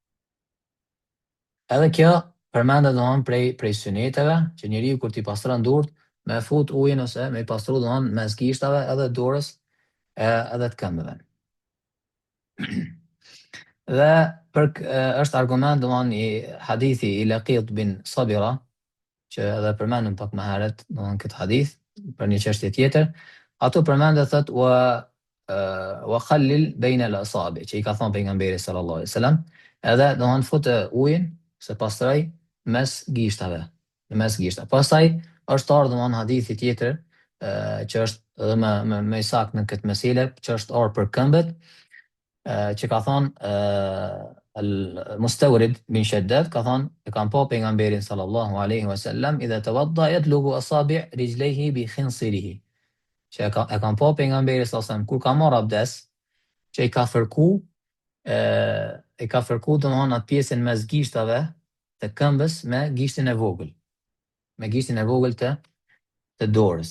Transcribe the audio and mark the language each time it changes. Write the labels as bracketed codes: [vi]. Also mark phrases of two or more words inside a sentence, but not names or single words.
[sq] Edhe kjo përmendet domethënë prej suneteve që njeriu kur t'i pastron durt me fut ujin ose me i pastru domethënë mes gishtave edhe durës edhe të këmbëve. Dhe është argument domethënë i hadithi i Laqit bin Sabira që edhe përmendëm pak më herët në këtë hadith për një çështje tjetër, ato përmendet thotë [ar] وخلل بين الأصابع, [sq] që i ka thënë pejgamberi [ar] صلى الله عليه وسلم, [sq] edhe domthon fut ujin se pastroj mes gishtave, mes gishtave. Pastaj është ardhur domthon hadithi tjetër që është edhe më i saktë në këtë meselë, që është ardhur për këmbët, që ka thënë Mustawrid bin Shaddad ka thënë e kam pa pejgamberin [ar] صلى الله عليه وسلم إذا توضأ يدلك أصابع رجليه بخنصره. [sq] Që e kam pa pejgamberin [ar] صلى الله عليه وسلم [sq] kur ka marrë abdes, që i ka fërku domthonjë atë pjesën mes gishtave të këmbës me gishtin e vogël. Me gishtin e vogël të dorës.